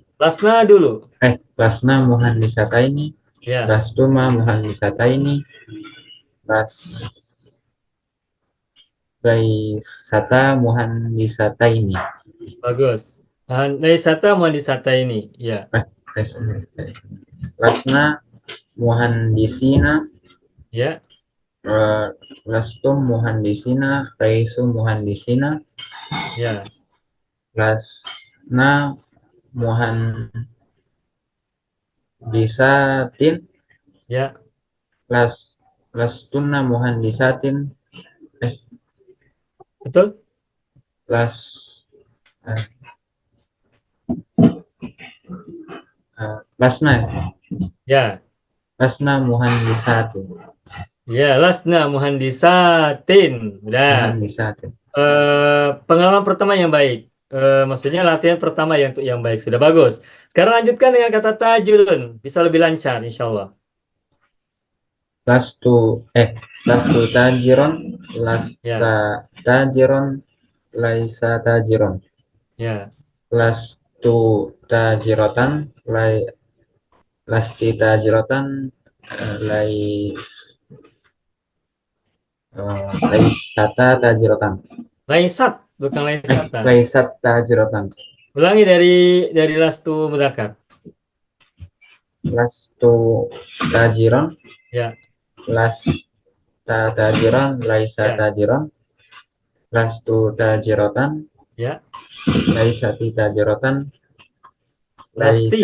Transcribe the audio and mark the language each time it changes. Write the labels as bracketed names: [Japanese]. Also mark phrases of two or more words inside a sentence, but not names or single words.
[Indonesian] Lasna dulu. [Arabic] لسنا مهندستين, [Indonesian] Ya, [Arabic] لستما مهندستين، ليستا مهندستين. [Indonesian] bagus. [Arabic] ليستا مهندستين. [Indonesian] Ya, [Arabic] لسنا مهندسين, [Indonesian] ya, [Arabic] لستم مهندسين، ليسوا مهندسين, [Indonesian] ya. [Arabic] لسنا مهندسات, [Indonesian] Ya, [Arabic] لستن مهندسات, [Indonesian] betul? [Arabic] لس لسنا [Indonesian] Ya. [Arabic] لسنا مهندسات, Ya, لسنا مهندسات. [Indonesian] Udah. [Arabic] muhandisatin. [Indonesian] Pengalaman pertama yang baik. Maksudnya latihan pertama yang baik. Sudah bagus. Sekarang lanjutkan dengan kata tajudun. Bisa lebih lancar, [Arabic] إن شاء الله. لست تاجرا، لست [Indonesian] Ya, [Arabic] تاجرا، ليس تاجرا. [Indonesian] ya. [Arabic] لست تاجرة، لست تاجرة، ليست تاجرة. [Indonesian] Laisat, bukan laisata. [Arabic] ليست تاجرة. [Indonesian] Ulangi dari [Arabic] لست مذكر. لست تاجرا, [Indonesian] Ya, [Arabic] لست تاجرا، ليس [Indonesian] ya, [Arabic] تاجرا. لست تاجرة, [Indonesian] ya. [Arabic] ليست تاجرة, Lasti.